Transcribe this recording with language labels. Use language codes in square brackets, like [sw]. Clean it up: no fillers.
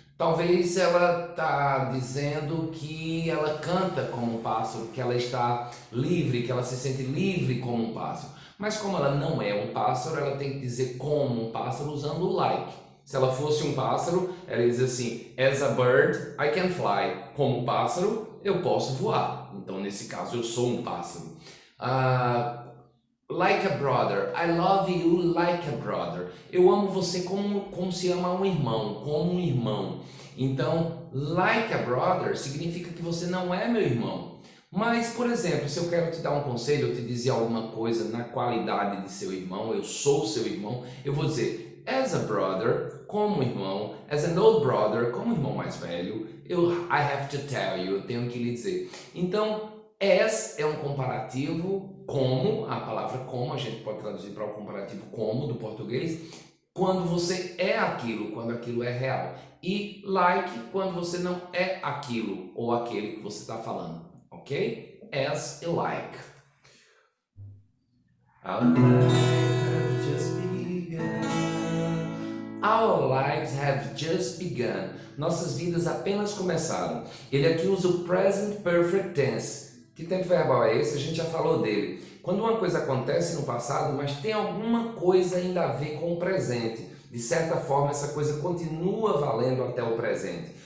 [pt] Talvez ela está dizendo que ela canta como um pássaro, que ela está livre, que ela se sente livre como um pássaro. Mas como ela não é um pássaro, ela tem que dizer como um pássaro usando o like. Se ela fosse um pássaro, ela diz assim, [en] as a bird, I can fly. [pt] Como um pássaro, eu posso voar. Então, nesse caso, eu sou um pássaro. [en] Like a brother, I love you like a brother. [pt] Eu amo você como se ama um irmão, como um irmão. Então, like a brother significa que você não é meu irmão. Mas, por exemplo, se eu quero te dar um conselho, eu te dizer alguma coisa na qualidade de seu irmão, eu sou seu irmão, eu vou dizer [en] as a brother, [pt] como irmão, [en] as an old brother, [pt] como irmão mais velho, [en] I have to tell you, [pt] eu tenho que lhe dizer. Então, as é um comparativo, como, a palavra como, a gente pode traduzir para o comparativo como do português, quando você é aquilo, quando aquilo é real. E like, quando você não é aquilo ou aquele que você está falando. Ok? As e like. [en] Our lives have just begun. Our lives have just begun. [pt] Nossas vidas apenas começaram. Ele aqui usa o present perfect tense. Que tempo verbal é esse? A gente já falou dele. Quando uma coisa acontece no passado, mas tem alguma coisa ainda a ver com o presente. De certa forma, essa coisa continua valendo até o presente.